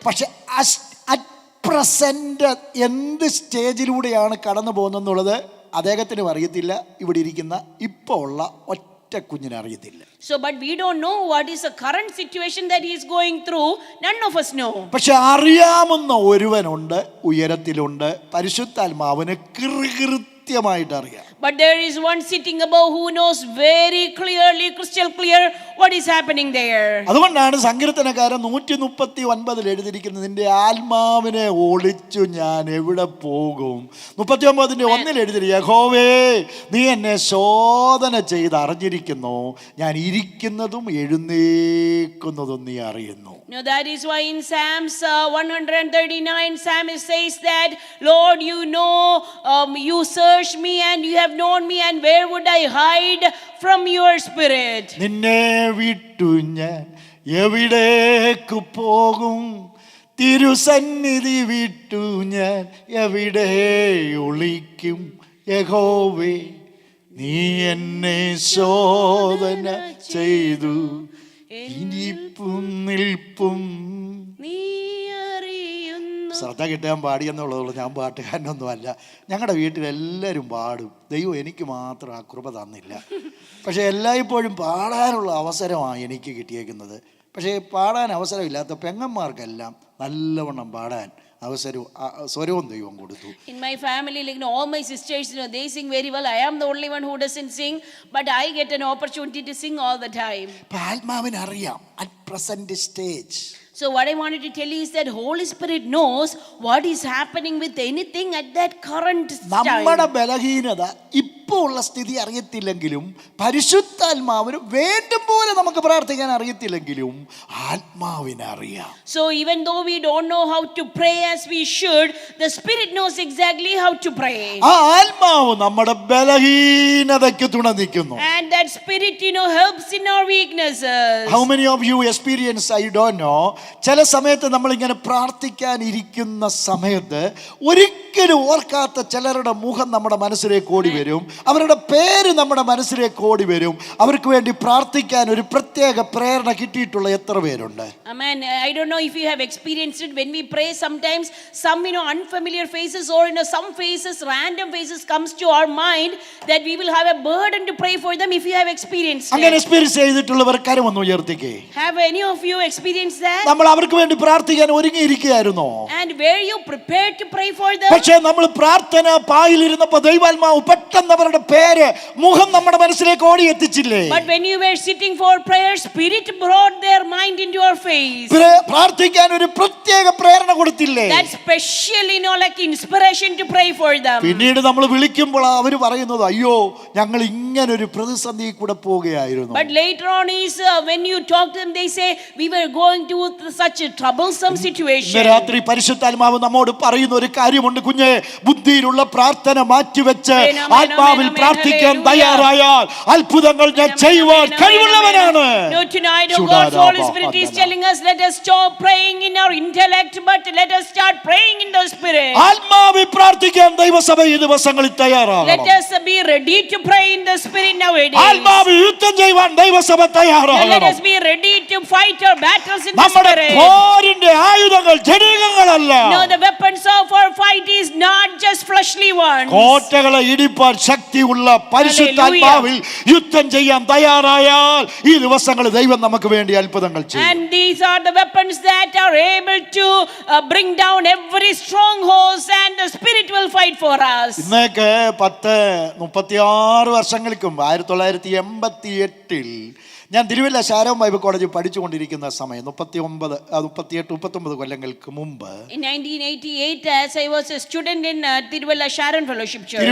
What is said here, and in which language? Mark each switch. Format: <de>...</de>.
<ml>പക്ഷെ</ml> <en>at present</en> <ml>എന്ത് സ്റ്റേജിലൂടെയാണ് കടന്നു പോകുന്നതെന്നുള്ളത് അദ്ദേഹത്തിനും അറിയത്തില്ല, ഇവിടെ ഇരിക്കുന്ന ഇപ്പോൾ ഉള്ള ഒറ്റ കുഞ്ഞിനെ അറിയത്തില്ല.</ml> <en>So but we don't know what is the current situation that he is going through. None of us know.</en> <ml>പക്ഷെ അറിയാവുന്ന ഒരുവനുണ്ട്, ഉയരത്തിലുണ്ട്. പരിശുദ്ധാത്മാവിന് കൃത്യമായിട്ട് അറിയാം.</ml> <en>But there is one sitting above who knows very clearly, crystal clear, what is happening there.</en> <ml>അതുകൊണ്ടാണ് സങ്കീർത്തനക്കാരൻ 139 എഴുതിയിരിക്കുന്നത്, നിന്റെ ആത്മാവിനെ ഒളിച്ചു ഞാൻ എവിടെ പോകും. 39:1 എഴുതിയിരിക്കുന്നു, യഹോവേ നീ എന്നെ ശോധന ചെയ്ത് അറിഞ്ഞിരിക്കുന്നു, ഞാൻ ഇരിക്കുന്നതും എഴുന്നേക്കുന്നതും നീ അറിയുന്നു.</ml> <en>No, that is why in Psalms 139, Psalmist says that, Lord, you know, you search me and you have known me, and where would I hide from your spirit?</en> <ml>നിന്നെ വിട്ടു ഞാൻ എവിടേക്ക് പോകും, തിരുസന്നിധി വിട്ടു ഞാൻ എവിടെ ഒളിക്കും. യഹോവേ നീ എന്നെ ശോധന ചെയ്തു, ഇനിപ്പും നിൽപ്പും നീ അറിയുന്നു. ശ്രദ്ധ കിട്ടാൻ പാടിയെന്നുള്ളതുള്ളൂ. ഞാൻ പാട്ടുകാരനൊന്നുമല്ല. ഞങ്ങളുടെ വീട്ടിലെല്ലാവരും പാടും. ദൈവം എനിക്ക് മാത്രം ആ കൃപ തന്നില്ല. പക്ഷേ എല്ലായ്പ്പോഴും പാടാനുള്ള അവസരമാണ് എനിക്ക് കിട്ടിയേക്കുന്നത്. പക്ഷേ പാടാൻ അവസരമില്ലാത്ത പെങ്ങന്മാർക്കെല്ലാം നല്ലവണ്ണം പാടാൻ സ്വരവും ദൈവം കൊടുത്തു.</ml> <en>In my family, all my sisters, they sing very well. I am the only one who doesn't sing, but I get an opportunity to sing all the time.</en> <ml>ആത്മാവിന് അറിയാം</ml> <en>at present stage. So what I wanted to tell you is that Holy Spirit knows what is happening with anything at that current time.</en> <ml>നമ്മുടെ ബലഹീനത ഇപ്പോൾ ഉള്ള സ്ഥിതി അറിയത്തില്ലെങ്കിലും, പരിശുദ്ധാത്മാവിന് വേണ്ടും പോലെ നമുക്ക് പ്രാർത്ഥിക്കാൻ അറിയത്തില്ലെങ്കിലും ആത്മാവിന് അറിയാം.</ml> <en>So even though we don't know how to pray as we should, the Spirit knows exactly how to pray.</en> <ml>ആ ആത്മാവ് നമ്മുടെ ബലഹീനതയ്ക്ക് തുണ നിൽക്കുന്നു.</ml> <en>And that Spirit, helps in our weaknesses. How many of you experience, I don't know,</en> <ml>ചില സമയത്ത് നമ്മളിങ്ങനെ പ്രാർത്ഥിക്കാൻ ഇരിക്കുന്ന സമയത്ത് ഒരിക്കലും ഓർക്കാത്ത ചിലരുടെ മുഖം നമ്മുടെ മനസ്സിലേക്ക് ഓടി വരും, അവരുടെ പേര് നമ്മുടെ മനസ്സിലേക്ക് ഓടി വരും. അവർക്ക് വേണ്ടി പ്രാർത്ഥിക്കാൻ ഒരു പ്രത്യേക പ്രേരണ കിട്ടിയിട്ടുള്ള എത്ര പേരുണ്ട്?</ml> <en>Amen. I don't know if you have experienced it. When we pray, sometimes some unfamiliar faces or some faces, random faces comes to our mind that we will have a burden to pray for them. If you have experienced</en> <ml>അങ്ങനെ</ml> <en>it,</en> <ml>experience ചെയ്തിട്ടുള്ളവർ കരമൊന്ന് ഉയർത്തിക്കേ.</ml> <en>have any of you experienced that?</en> <ml>നമ്മൾ അവർക്ക് വേണ്ടി പ്രാർത്ഥിക്കാൻ ഒരുങ്ങിയിരിക്കുകയായിരുന്നോ?</ml> <en>And were you prepared to pray for them?</en> <ml>പക്ഷേ നമ്മൾ പ്രാർത്ഥന പായിലിരുന്നപ്പോൾ ദൈവാത്മാവ് പെട്ടെന്ന് അവരുടെ പേര് മുഖം നമ്മുടെ മനസ്സിലേക്ക് ഓടിയെത്തിച്ചില്ലേ?</ml> <en>But when you were sitting for prayer, Spirit brought their mind into your face.</en> <ml>പ്രാർത്ഥിക്കാൻ ഒരു പ്രത്യേക പ്രേരണ കൊടുത്തില്ലേ?</ml> <en>That special, like inspiration to pray for them.</en> <ml>പിന്നീട് നമ്മൾ വിളിക്കുമ്പോൾ അവർ പറയുന്നത്, അയ്യോ ഞങ്ങൾ ഇങ്ങനെ ഒരു പ്രതിസന്ധി കൂടെ പോവുകയായിരുന്നു.</ml> <en>But later on is when you talk to them, they say we were going to such a troublesome situation.</en> <ml>ഇന്ന് രാത്രി പരിശുദ്ധാത്മാവ് നമ്മോട് പറയുന്ന ഒരു കാര്യമുണ്ട്. കുഞ്ഞെ, ബുദ്ധിയിലുള്ള പ്രാർത്ഥന മാറ്റിവെച്ച് ആത്മാവിൽ പ്രാർത്ഥിക്കാൻ തയ്യാറായാൽ അത്ഭുതങ്ങൾ ഞാൻ ചെയ്യുവാൻ കഴിവുള്ളവനാണ്.</ml> <en>No, tonight God's Holy Spirit is telling us, let us stop praying in our intellect, but let us start praying in the Spirit.</en> <ml>ആത്മാവിൽ പ്രാർത്ഥിക്കാൻ ദൈവസഭ ഈ ദിവസങ്ങളിൽ തയ്യാറാണ്.</ml> <en>Let us be ready to pray in the Spirit nowadays.</en> <ml>ആത്മാവിൽ യുദ്ധം ചെയ്യുവാൻ ദൈവസഭ തയ്യാറാണ്.</ml> <en>Let us be ready to fight our battles in the</en> <ml>നമ്മുടെ</ml> <en>Spirit.</en> <ml>പോരിന്റെ ആയുധങ്ങൾ ജഡികങ്ങളല്ല.</ml> <en>No, the weapons of our fight is not just fleshly ones.</en> <ml>കോട്ടകളെ ഇടിപ്പാൻ ശക്തിയുള്ള പരിശുദ്ധാത്മാവിൽ യുദ്ധം ചെയ്യാൻ തയ്യാറായാൽ ഈ ദിവസങ്ങളിൽ ദൈവം നമുക്ക് വേണ്ടി അത്ഭുതങ്ങൾ ചെയ്യും.</ml> <en>And these are the weapons that are able to bring down every strongholds, and the Spirit will fight for us.</en> <ml>ഇന്നേക്ക് 36 വർഷങ്ങൾക്ക് മുമ്പ് 1988 ഞാൻ തിരുവല്ല ശാരോം ബൈബിൾ കോളേജിൽ പഠിച്ചുകൊണ്ടിരിക്കുന്ന സമയം 38-39 കൊല്ലങ്ങൾക്ക് മുമ്പ്</ml> <en>In 1988, as I was a student in Tiruvalla Sharon Fellowship Church.</en>